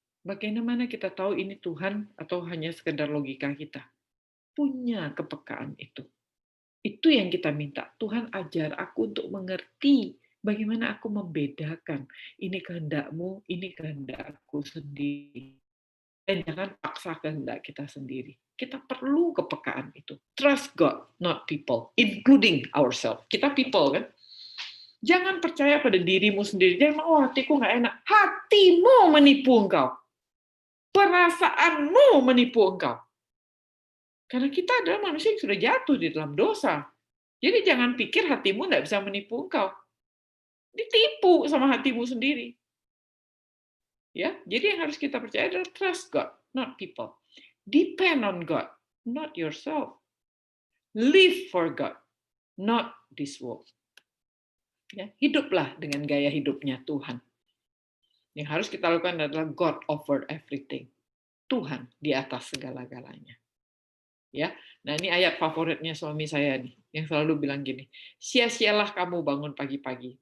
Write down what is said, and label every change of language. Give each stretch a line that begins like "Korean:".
Indonesian: Bagaimana kita tahu ini Tuhan atau hanya sekedar logika kita? Punya kepekaan itu. Itu yang kita minta. Tuhan ajar aku untuk mengerti bagaimana aku membedakan ini kehendakmu, ini kehendakku sendiri. Dan jangan paksa kehendak kita sendiri. Kita perlu kepekaan itu.
English: Trust God, not people, including ourselves.
Indonesian: Kita people kan? Jangan percaya pada dirimu sendiri. Jangan, oh hatiku nggak enak. Hatimu menipu engkau. Perasaanmu menipu engkau. Karena kita adalah manusia yang sudah jatuh di dalam dosa. Jadi jangan pikir hatimu nggak bisa menipu engkau. Ditipu sama hatimu sendiri. Ya, jadi yang harus kita percaya adalah
English: trust God, not people. Depend on God, not yourself. Live for God, not this world.
Indonesian: Ya, hiduplah dengan gaya hidupnya Tuhan. Yang harus kita lakukan adalah
English: God over everything.
Indonesian: Tuhan di atas segala-galanya. Ya, nah ini ayat favoritnya suami saya nih, yang selalu bilang gini, sia-sialah kamu bangun pagi-pagi.